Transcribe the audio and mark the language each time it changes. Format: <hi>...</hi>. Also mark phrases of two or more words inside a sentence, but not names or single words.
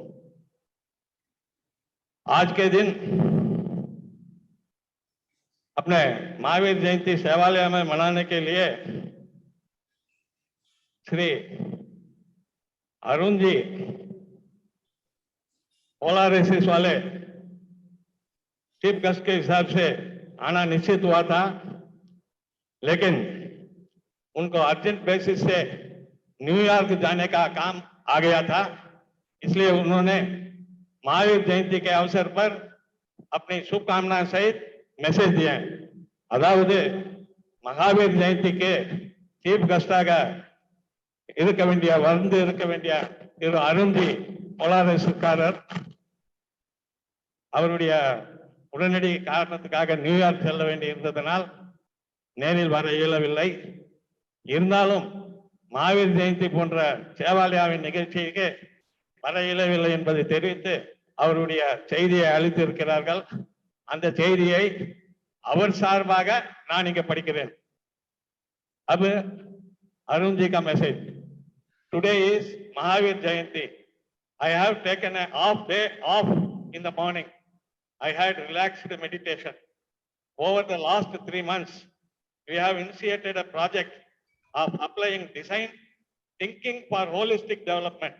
<hi>आज के दिन अपने महावीर जयंती सेवालय में मनाने के लिए श्री अरुण जी पोलारिसिस वाले</hi> <en>chief guest</en> <hi>के हिसाब से आना निश्चित हुआ था, लेकिन उनको</hi> <en>urgent basis</en> <hi>से न्यूयॉर्क जाने का काम आ गया था। इसलिए उन्होंने महावीर जयंती के अवसर पर अपनी शुभकामना सहित मैसेज दिए।</hi> <ta>அதாவது மகாவீர் ஜெயந்திக்கு</ta> <en>chief guest</en> <ta>இருக்க வேண்டிய திரு அருண்ஜி போலாரிஸ்காரர் அவருடைய உடனடி காரணத்துக்காக நியூயார்க் செல்ல வேண்டி இருந்ததனால் நேரில் வர இயலவில்லை. இருந்தாலும் மகாவீர் ஜெயந்தி போன்ற சேவாலயாவின் நிகழ்ச்சிக்கு வர இயலவில்லை என்பதை தெரிவித்து அவருடைய செய்தியை அளித்திருக்கிறார்கள். அந்த செய்தியை அவர் சார்பாக நான் இங்க படிக்கிறேன்.</ta> <hi>अब अरुण जी का मैसेज.</hi> <en>Today is Mahavir Jayanti. I have taken an off day off in the morning. I had relaxed meditation. Over the last 3 months, we have initiated a project of applying design thinking for holistic development.</en>